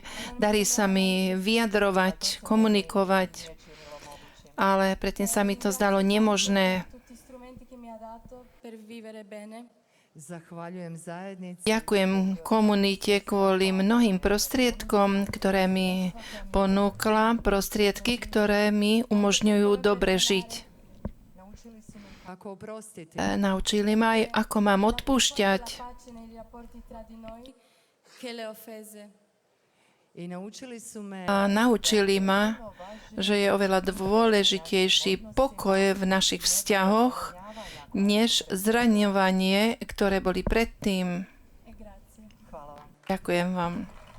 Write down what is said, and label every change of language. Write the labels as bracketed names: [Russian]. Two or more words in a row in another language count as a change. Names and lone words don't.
[Slovak] Darí sa mi vyjadrovať, komunikovať, ale predtým sa mi to zdalo nemožné. [Italian] Tutti strumenti che mi ha dato per vivere bene. [Croatian] zahvaljujem zajednici [Slovak] Ďakujem komunite kvôli mnohým prostriedkom, ktoré mi ponúkla, prostriedky, ktoré mi umožňujú dobre žiť. [Croatian] ako oprostiti [Slovak] Naučili ma aj, ako mám odpúšťať. [Italian] Pace nei rapporti tra di noi che le offese. [Croatian] i naučili su me [Slovak] A naučili ma, že je oveľa dôležitejší pokoj v našich vzťahoch, než zraňovanie, ktoré boli predtým. [Italian] E grazie. [Slovak] Ďakujem vám.